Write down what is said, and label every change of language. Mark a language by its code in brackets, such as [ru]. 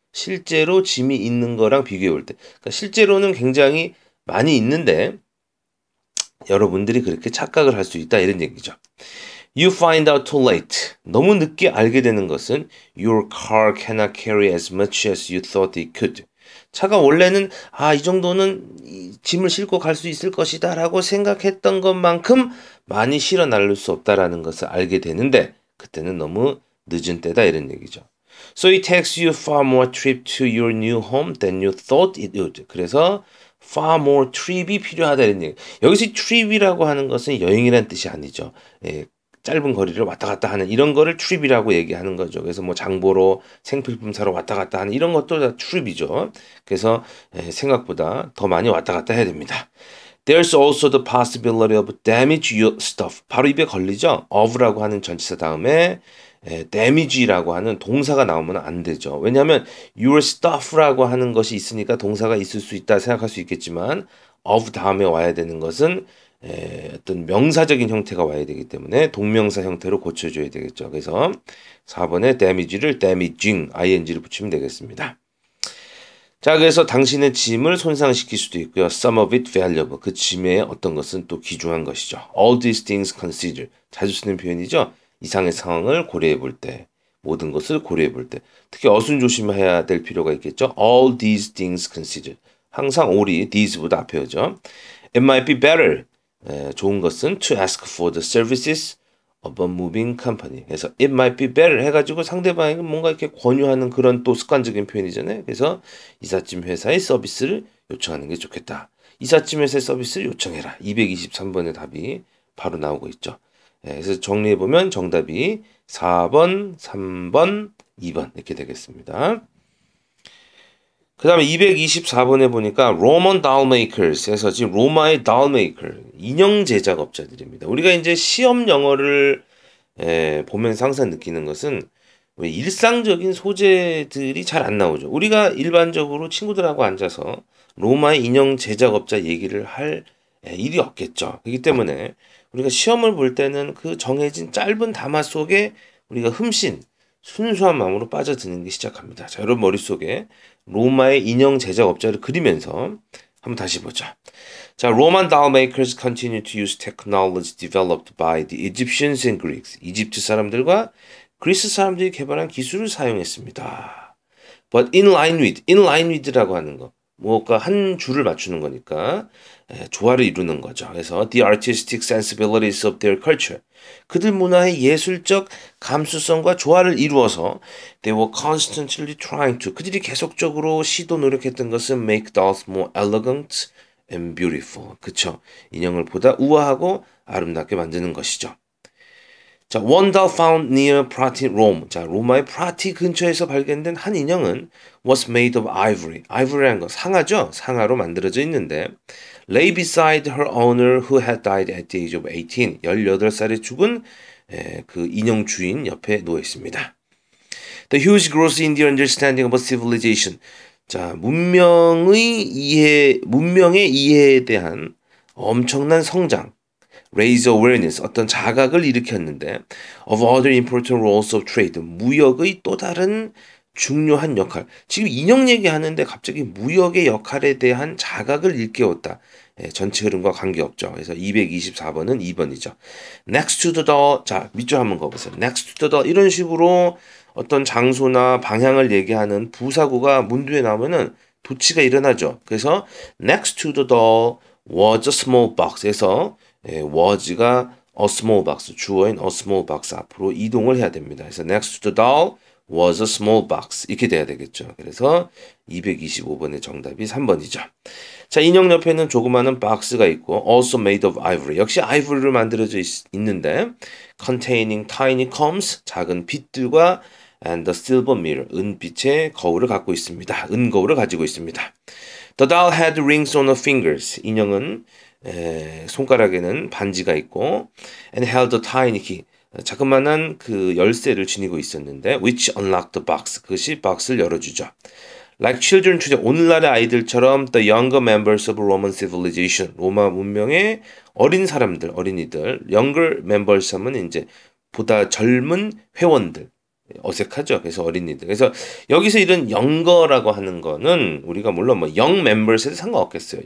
[ko] 실제로 짐이 있는 거랑 비교해 볼 때. 그러니까 실제로는 굉장히 많이 있는데 여러분들이 그렇게 착각을 할 수 있다. 이런 얘기죠. [en] You find out too late. [ko] 너무 늦게 알게 되는 것은 [en] your car cannot carry as much as you thought it could. [ko] 차가 원래는 이 정도는 짐을 싣고 갈 수 있을 것이다 라고 생각했던 것만큼 많이 실어 나를 수 없다라는 것을 알게 되는데 그때는 너무 늦은 때다 이런 얘기죠. [en] So it takes you far more trip to your new home than you thought it would. [ko] 그래서 [en] far more trip [ko] 이 필요하다 이런 얘기. 여기서 trip이라고 하는 것은 여행이라는 뜻이 아니죠. 짧은 거리를 왔다 갔다 하는 이런 거를 trip이라고 얘기하는 거죠. 그래서 뭐 장보러 생필품 사러 왔다 갔다 하는 이런 것도 다 trip이죠. 그래서 생각보다 더 많이 왔다 갔다 해야 됩니다. [en] There's also the possibility of damage your stuff. [ko] 바로 입에 걸리죠. of라고 하는 전치사 다음에 damage라고 하는 동사가 나오면 안 되죠. 왜냐하면 your stuff라고 하는 것이 있으니까 동사가 있을 수 있다 생각할 수 있겠지만 of 다음에 와야 되는 것은 어떤 명사적인 형태가 와야 되기 때문에 동명사 형태로 고쳐줘야 되겠죠. 그래서 4번에 damage를 damaging, ing를 붙이면 되겠습니다. 자, 그래서 당신의 짐을 손상시킬 수도 있고요. [en] Some of it valuable. [ko] 그 짐의 어떤 것은 또 귀중한 것이죠. [en] All these things consider. [ko] 자주 쓰는 표현이죠. 이상의 상황을 고려해 볼 때, 모든 것을 고려해 볼 때, 특히 어순 조심해야 될 필요가 있겠죠. [en] All these things consider. [ko] 항상 all이 these보다 앞에 오죠. [en] It might be better. [ko] 좋은 것은 [en] to ask for the services of a moving company. [ko] 그래서 [en] it might be better [ko] 해가지고 상대방에게 뭔가 이렇게 권유하는 그런 또 습관적인 표현이잖아요. 그래서 이삿짐 회사의 서비스를 요청하는 게 좋겠다. 이삿짐 회사의 서비스를 요청해라. 223번의 답이 바로 나오고 있죠. 그래서 정리해보면 정답이 4번, 3번, 2번 이렇게 되겠습니다. 그 다음에 224번에 보니까 Roman doll makers에서 지금 로마의 doll maker, 인형 제작업자들입니다. 우리가 이제 시험 영어를 보면서 항상 느끼는 것은 왜 일상적인 소재들이 잘 안 나오죠. 우리가 일반적으로 친구들하고 앉아서 로마의 인형 제작업자 얘기를 할 일이 없겠죠. 그렇기 때문에 우리가 시험을 볼 때는 그 정해진 짧은 담화 속에 우리가 흠씬 순수한 마음으로 빠져드는 게 시작합니다. 자, 여러분 머릿속에 로마의 인형 제작업자를 그리면서 한번 다시 보자. [en] 자, Roman doll makers continue to use technology developed by the Egyptians and Greeks. [ko] 이집트 사람들과 그리스 사람들이 개발한 기술을 사용했습니다. [en] But in line with라고 하는 거. [ko] 무엇과 한 줄을 맞추는 거니까 조화를 이루는 거죠. [en] 그래서 the artistic sensibilities of their culture. [ko] 그들 문화의 예술적 감수성과 조화를 이루어서 [en] they were constantly trying to. [ko] 그들이 계속적으로 시도 노력했던 것은 [en] make dolls more elegant and beautiful. [ko] 그쵸? 인형을 보다 우아하고 아름답게 만드는 것이죠. [en] 자, one doll found near Prati, Rome. [ko] 자, 로마의 프라티 근처에서 발견된 한 인형은 [en] was made of ivory. [ko] ivory라는 거 상아죠? 상아로 만들어져 있는데 [en] lay beside her owner who had died at the age of 18. [ko] 18살에 죽은 그 인형 주인 옆에 누워 있습니다. [en] The huge growth in the understanding of a civilization. [ko] 자, 문명의 이해에 대한 엄청난 성장. [en] raise awareness, [ko] 어떤 자각을 일으켰는데 [en] of other important roles of trade, [ko] 무역의 또 다른 중요한 역할. 지금 인형 얘기하는데 갑자기 무역의 역할에 대한 자각을 일깨웠다. 전체 흐름과 관계없죠. 그래서 224번은 2번이죠. [en] next to the door. [ko] 자, 밑줄 한번 그어보세요. [en] next to the door. [ko] 이런 식으로 어떤 장소나 방향을 얘기하는 부사구가 문두에 나오면은 도치가 일어나죠. [en] 그래서 next to the door was a small box에서 was가 a small box, 주어인 a small box [ko] 앞으로 이동을 해야 됩니다. [en] 그래서 next to the doll was a small box [ko] 이렇게 돼야 되겠죠. 그래서 225번의 정답이 3번이죠. 자, 인형 옆에는 조그마한 박스가 있고 [en] also made of ivory, [ko] 역시 아이보리로 만들어져 있는데 [en] containing tiny combs, [ko] 작은 빗들과 [en] and the silver mirror, [ko] 은빛의 거울을 갖고 있습니다. 은거울을 가지고 있습니다. [en] The doll had rings on her fingers, [ko] 인형은 손가락에는 반지가 있고 [en] and held a tiny key, [ko] 자그마한 그 열쇠를 지니고 있었는데 [en] which unlocked the box, [ko] 그것이 박스를 열어주죠. [en] Like children today, [ko] 오늘날의 아이들처럼 [en] the younger members of Roman civilization, [ko] 로마 문명의 어린 사람들, 어린이들, younger members 하면 이제 보다 젊은 회원들, 어색하죠. 그래서 어린이들. 그래서 여기서 이런 영거라고 하는 거는 우리가 물론 뭐 영 멤버스에도 상관없겠어요.